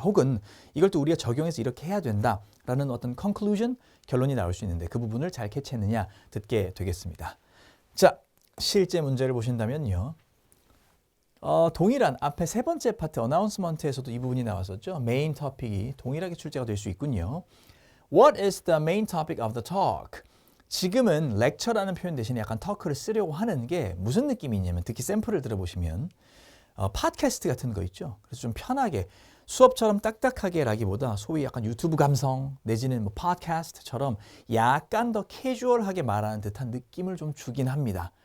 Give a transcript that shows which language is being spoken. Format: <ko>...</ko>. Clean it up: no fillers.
<ko>혹은 이걸 또 우리가 적용해서 이렇게 해야 된다라는 어떤 conclusion, 결론이 나올 수 있는데 그 부분을 잘 캐치했느냐 듣게 되겠습니다. 자, 실제 문제를 보신다면요. 동일한 앞에 세 번째 파트 어나운스먼트에서도 이 부분이 나왔었죠. 메인 토픽이 동일하게 출제가 될 수 있군요.</ko> <en>What is the main topic of the talk?</en> <ko>지금은 lecture라는 표현 대신에 약간 터크를 쓰려고 하는 게 무슨 느낌이 있냐면 특히 샘플을 들어보시면 팟캐스트 같은 거 있죠. 그래서 좀 편하게 수업처럼 딱딱하게라기보다 소위 약간 유튜브 감성 내지는 뭐 팟캐스트처럼 약간 더 캐주얼하게 말하는 듯한 느낌을 좀 주긴 합니다.</ko>